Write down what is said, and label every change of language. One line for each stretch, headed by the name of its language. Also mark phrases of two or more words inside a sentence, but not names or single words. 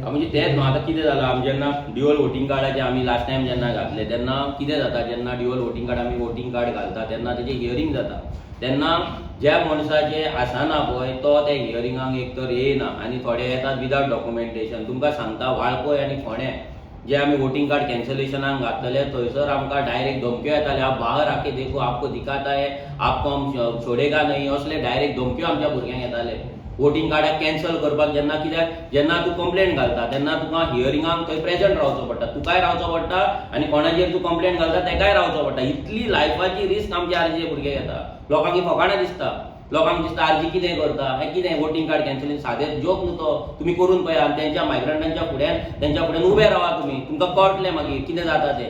Konkani: म्हणजे तेच न्हू आतां कितें जालां आमी जेन्ना ड्युअल वोटींग कार्डाचे आमी लास्ट टायम जेन्ना घातले तेन्ना कितें जाता जेन्ना ड्युअल वोटींग कार्ड आमी वोटींग कार्ड घालता तेन्ना तेजें हियरींग जाता तेन्ना ज्या मनशाचे आसना पळय तो त्या हियरिंगाक एक तर येयना आनी थोडे येतात
English: without documentation.
Konkani: तुमकां सांगता वाळपय आनी फोंड्या जे आमी वोटींग कार्ड कॅन्सलेशनाक घातलेले थंयसर आमकां डायरेक्ट धमक्यो येताले
Hindi: आप बाहर आके देखो आपको दिखाता है आपको हम छोडेगा नहीं
Konkani: असले डायरेक्ट धमक्यो आमच्या भुरग्यांक येताले. वोटींग कार्डाक कॅन्सल करपाक कित्याक जेन्ना तूं कंप्लेंट घालता तेन्ना तुका हियरिंगाक थंय प्रेजंट रावचो पडटा तुकाय रावचो पडटा आनी कोणाचेर तूं कंप्लेंट घालता तेकाय रावचो पडटा. इतली लायफाची रिस्क आमचे आरजे भुरगे घेता. लोकांक ही फकाणां दिसता लोकांक दिसता आरजी कितें करता हें कितें वोटींग कार्ड कॅन्सलेशन सादें जोक न्हू तो तुमी करून पळया आनी तेंच्या मायग्रंटांच्या फुड्यान उबे रावा तुमी तुमकां कळटलें मागीर कितें जाता तें.